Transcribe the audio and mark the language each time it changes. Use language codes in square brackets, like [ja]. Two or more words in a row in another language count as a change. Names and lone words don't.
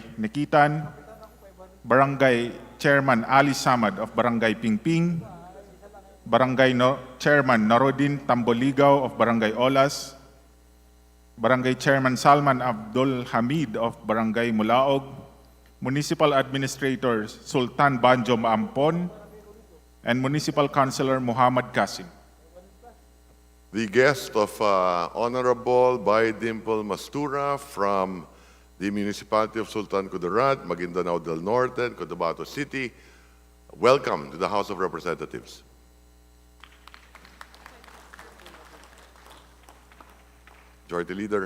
[en] Nikitan, Barangay Chairman Ali Samad of Barangay Pingping, Barangay Chairman Narodin Tamboligaw of Barangay Olas, Barangay Chairman Salman Abdul Hamid of Barangay Mulaog, Municipal Administrator Sultan Banjo Maampon, and Municipal Councilor Muhammad Kasim. The guest of Honorable Bay Dimple Mastura from the Municipality of Sultan Kudarat, Maguindanao del Norte, and Cotabato City, welcome to the House of Representatives. Majority Leader.